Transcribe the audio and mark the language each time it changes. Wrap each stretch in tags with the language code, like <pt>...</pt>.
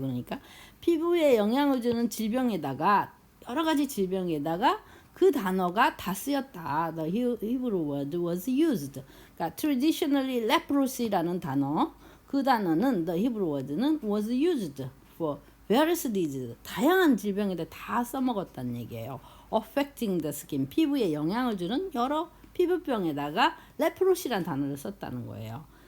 <ko>그러니까 피부에 영향을 주는 질병에다가 여러 가지 질병에다가 그 단어가 다 쓰였다.</ko> <en>The Hebrew word was used.</en> <ko>그러니까</ko> <en>traditionally</en> <ko>leprosy라는 단어 그 단어는</ko> <en>the Hebrew word</en> <ko>는</ko> <en>was used for various diseases</en> <ko>다양한 질병에다 다 써먹었다는 얘기예요.</ko> <en>affecting the skin</en> <ko>피부에 영향을 주는 여러 피부병에다가 레프로시란 단어를 썼다는 거예요.</ko>